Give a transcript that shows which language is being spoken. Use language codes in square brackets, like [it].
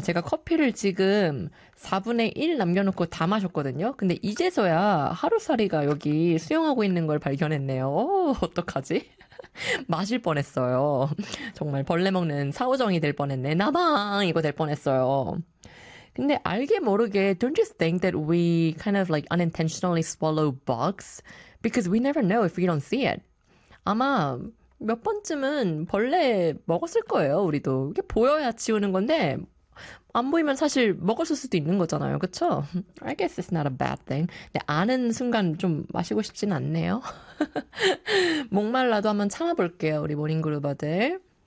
[ko] 제가 커피를 지금 4분의 1 남겨놓고 다 마셨거든요. 근데 이제서야 하루살이가 여기 수영하고 있는 걸 발견했네요. 오, 어떡하지? 마실 뻔했어요. 정말 벌레 먹는 사오정이 될 뻔했네. 나방! 이거 될 뻔했어요. 근데 알게 모르게, [en] don't you think that we kind of like unintentionally swallow bugs? Because we never know if we don't see it. [ko] 아마 몇 번쯤은 벌레 먹었을 거예요, 우리도. 이게 보여야 치우는 건데, 안 보이면 사실 먹었을 수도 있는 거잖아요, 그쵸? [en] I guess it's not a bad thing. [ko] 근데 아는 순간 좀 마시고 싶진 않네요. 목말라도 한번 참아볼게요, 우리 모닝그루버들.